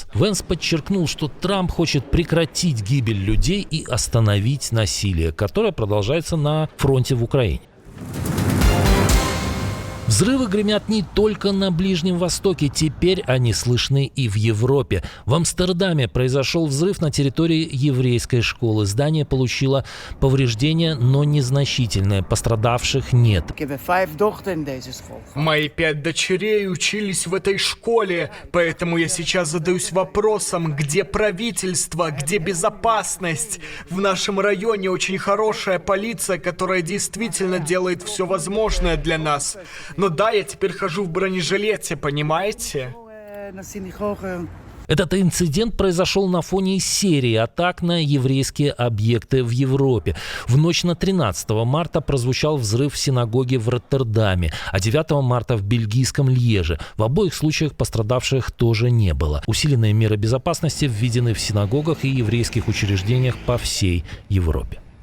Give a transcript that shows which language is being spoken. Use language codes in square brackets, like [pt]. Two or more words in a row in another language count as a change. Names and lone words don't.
[ru] Венс подчеркнул, что Трамп хочет прекратить гибель людей и остановить насилие, которое продолжается на фронте в Украине. Взрывы гремят не только на Ближнем Востоке, теперь они слышны и в Европе. В Амстердаме произошел взрыв на территории еврейской школы. Здание получило повреждения, но незначительные. Пострадавших нет. [nl] Ik heb 5 dochters in deze school. [ru] Мои 5 дочерей учились в этой школе, поэтому я сейчас задаюсь вопросом, где правительство, где безопасность? В нашем районе очень хорошая полиция, которая действительно делает все возможное для нас. Но да, я теперь хожу в бронежилете, понимаете? [nl] Naar synagoge. [ru] Этот инцидент произошел на фоне серии атак на еврейские объекты в Европе. В ночь на 13 марта прозвучал взрыв в синагоге в Роттердаме, а 9 марта в бельгийском Льеже. В обоих случаях пострадавших тоже не было. Усиленные меры безопасности введены в синагогах и еврейских учреждениях по всей Европе.